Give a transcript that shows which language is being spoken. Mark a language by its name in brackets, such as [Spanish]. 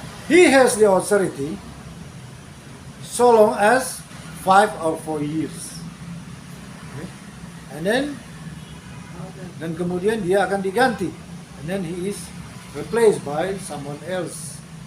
[English] He has the authority so long as 5 or 4 years. Okay? And then [Indonesian] dan kemudian dia akan diganti. [English] And then he is replaced by someone else.